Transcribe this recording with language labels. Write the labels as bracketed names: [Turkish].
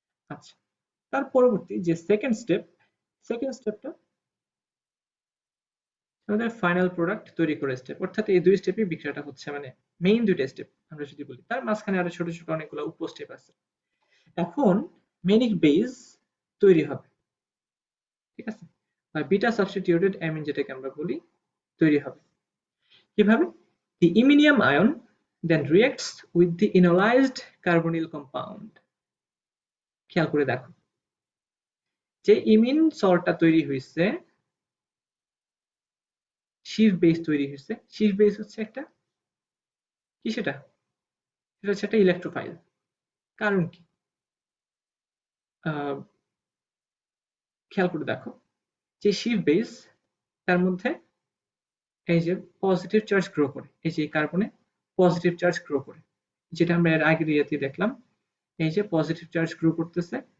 [Bangla] আচ্ছা, তার পরবর্তী যে সেকেন্ড স্টেপটা আমাদের ফাইনাল প্রোডাক্ট তৈরি করে স্টেপ, অর্থাৎ এই দুই স্টেপে বিক্রিয়াটা হচ্ছে, মানে মেইন দুইটা স্টেপ আমরা যদি বলি, তার মাঝখানে আরো ছোট ছোট অনেকগুলো উপ স্টেপ আছে। এখন মেনিক বেস তৈরি হবে, ঠিক আছে, বা বিটা সাবস্টিটিউটেড অ্যামিন যেটাকে আমরা বলি তৈরি হবে। কিভাবে? [English] The iminium ion then reacts with the enolized carbonyl compound. [Bangla] খেয়াল করে দেখো, যে ইমিন সল্টটা তৈরি হয়েছে, শিফট বেস তৈরি হয়েছে, শিফট বেস হচ্ছে একটা কি, সেটা হচ্ছে একটা ইলেকট্রোফাইল। কারণ কি, খেয়াল করে দেখো যে শিফট বেস, তার মধ্যে এই যে পজিটিভ চার্জ গ্রো করে, এই যে কার্বনে পজিটিভ চার্জ গ্রো করে, যেটা আমরা এর আগের ইয়েতে দেখলাম, এই যে পজিটিভ চার্জ গ্রো করতেছে,